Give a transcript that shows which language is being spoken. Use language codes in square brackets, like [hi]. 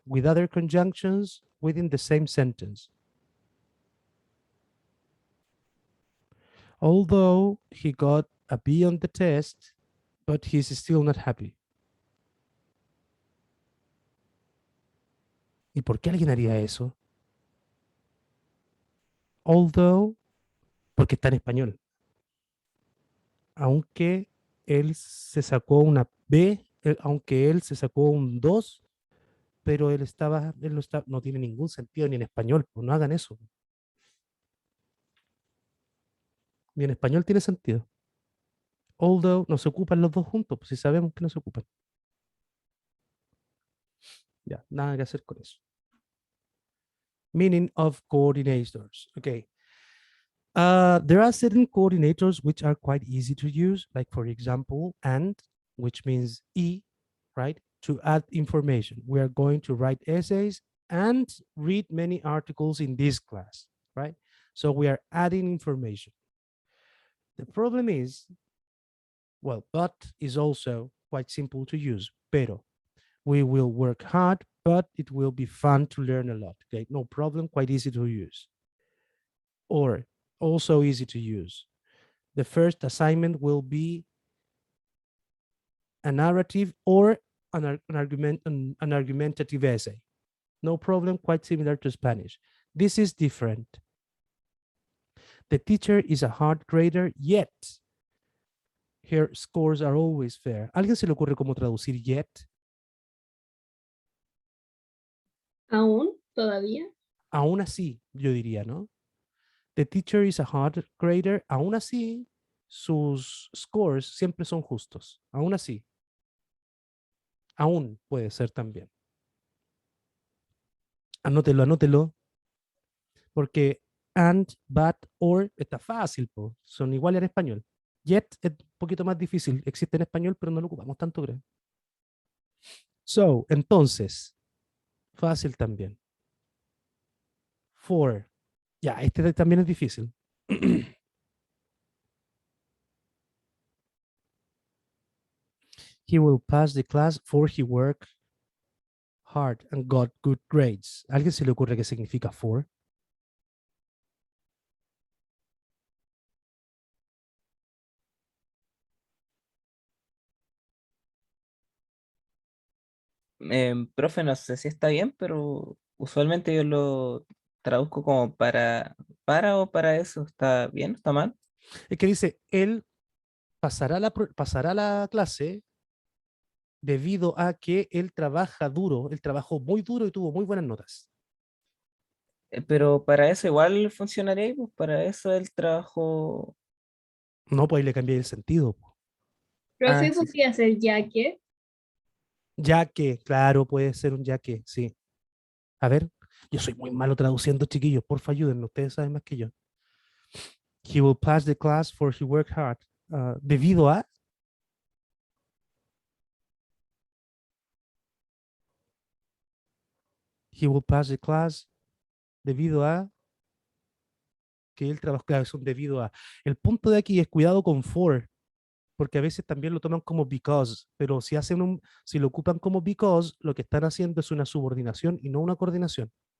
[en] With other conjunctions within the same sentence. Although he got a B on the test, but he's still not happy. [es] ¿Y por qué alguien haría eso? Although, porque está en español. Aunque él se sacó una B, aunque él se sacó un 2, pero él no tiene ningún sentido ni en español, pues no hagan eso. Ni en español tiene sentido. Although no se ocupan los dos juntos, pues si sabemos que no se ocupan. Ya, nada que hacer con eso. [en] Meaning of coordinators. Okay. There are certain coordinators which are quite easy to use, like for example, and, which means e, right? To add information. We are going to write essays and read many articles in this class, right? So we are adding information. The problem is, well, but is also quite simple to use, pero. We will work hard, but it will be fun to learn a lot. Okay, no problem, quite easy to use. Or also easy to use. The first assignment will be a narrative or an argumentative essay. No problem, quite similar to Spanish. This is different. The teacher is a hard grader, yet her scores are always fair. [es] ¿Alguien se le ocurre cómo traducir yet? ¿Aún? ¿Todavía? Aún así, yo diría, ¿no? [en] The teacher is a hard grader. [es] Aún así, sus scores siempre son justos. Aún así, Aún puede ser también. Anótelo, anótelo. Porque and, but, or está fácil, po. Son iguales en español. Yet es un poquito más difícil. Existe en español, pero no lo ocupamos tanto, creo. So, entonces, fácil también. For. Ya, este también es difícil. [en] He will pass the class for he worked hard and got good grades. [es] ¿A alguien se le ocurre qué significa for? Profe, no sé si está bien, pero usualmente yo lo traduzco como para o para eso. ¿Está bien? ¿Está mal? Es que dice, él pasará la clase debido a que él trabaja duro, él trabajó muy duro y tuvo muy buenas notas. Pero para eso igual funcionaría, y, pues para eso el trabajo. No, pues ahí le cambié el sentido. Profe, Sí, sí. podría ser ya que. Ya que, claro, puede ser un ya que, sí. A ver, yo soy muy malo traduciendo, chiquillos, porfa, ayúdenme, ustedes saben más que yo. [en] He will pass the class for he worked hard. [es] Debido a, [en] he will pass the class [es] debido a que él trabajó, claro, es un debido a. El punto de aquí es cuidado con for, porque a veces también lo toman como because, pero si lo ocupan como because, lo que están haciendo es una subordinación y no una coordinación.